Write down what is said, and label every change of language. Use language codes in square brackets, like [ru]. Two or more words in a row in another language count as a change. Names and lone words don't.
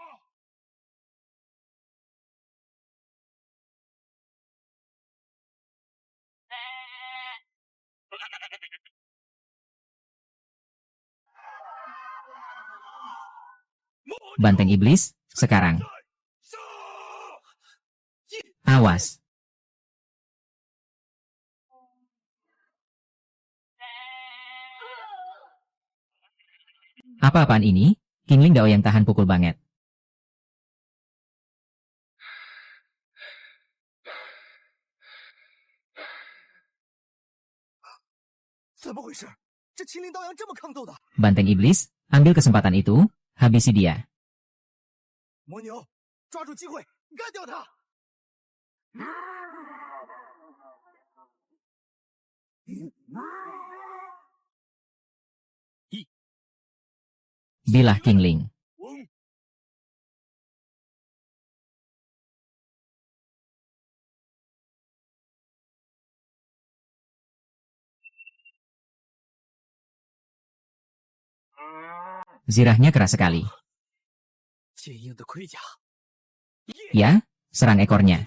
[id] Banteng iblis, sekarang. Awas. Apa-apaan ini? Qingling Dao yang tahan pukul banget. [zh] 怎么回事？这秦岭刀阳这么抗斗的？ [id] Banteng iblis, ambil kesempatan itu, habisi dia. [zh] 魔牛，抓住机会，干掉他！ [id] Bilah Qingling. Zirahnya keras sekali. [zh] 坚硬的盔甲， [id] Ya, serang ekornya.